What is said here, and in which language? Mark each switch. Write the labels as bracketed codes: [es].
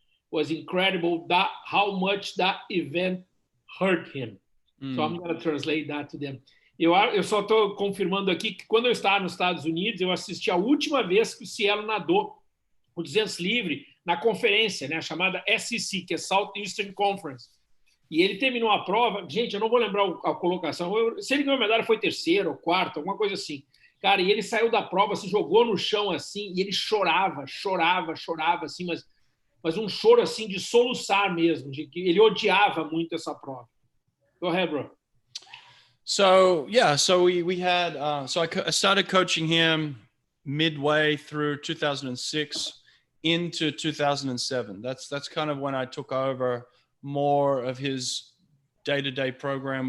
[en] Was incredible how much that event hurt him. So I'm going to translate that to them. [pt] Eu só estou confirmando aqui que quando eu estava nos Estados Unidos, eu assisti a última vez que o Cielo nadou o 200 livre na conferência, né, chamada SEC, que é Southeastern Conference. E ele terminou a prova, gente, eu não vou lembrar a colocação, se ele ganhou a medalha foi terceiro ou quarto, alguma coisa assim. Cara, e ele saiu da prova, se jogou no chão assim, e ele chorava assim, mas um choro assim de soluçar mesmo, de que ele odiava muito essa prova. [en] Go ahead, bro. So we had so I started coaching him midway through 2006 into 2007. That's kind of when I took over more of his day-to-day program.